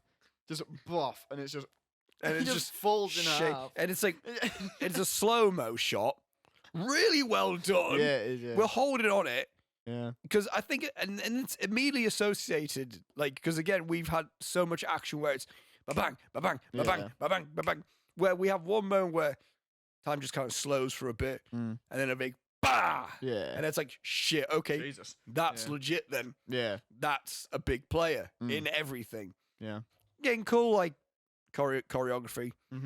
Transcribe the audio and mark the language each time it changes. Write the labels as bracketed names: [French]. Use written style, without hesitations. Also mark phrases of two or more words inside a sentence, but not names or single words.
[English] Just buff, and it's just just falls in half. And it's like it's a slow-mo shot. Really well done. Yeah, it is, yeah. We're holding on it. Yeah. Because I think, and it's immediately associated, like, because again, we've had so much action where it's ba-bang, ba-bang, ba-bang, ba-bang, ba-bang, where we have one moment where time just kind of slows for a bit, and then a big bah! Yeah. And it's like, shit, okay, Jesus. that's legit then. Yeah. That's a big player in everything. Yeah. Getting cool, like, choreography. Mm-hmm.